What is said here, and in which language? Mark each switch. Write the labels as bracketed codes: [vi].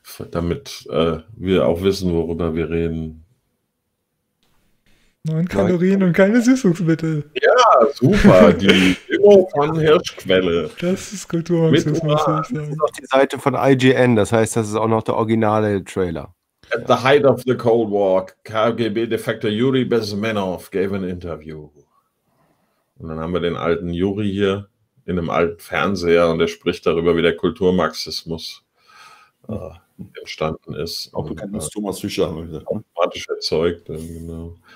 [de] Damit wir auch wissen, worüber wir reden. 9 Kalorien und keine Süßungsmittel. Ja, super. Die Demo von Hirschquelle. Das ist Kultur. Das ist noch die Seite von IGN. Das heißt, das ist auch noch der originale Trailer. [en] At the height of the Cold War, KGB-Defector Yuri Bezmenov gave an interview. [de] Und dann haben wir den alten Yuri hier in einem alten Fernseher und er spricht darüber, wie der Kulturmarxismus entstanden ist. Auch bekannt als Thomas Fischer, haben wir gesagt. Automatisch erzeugt, genau.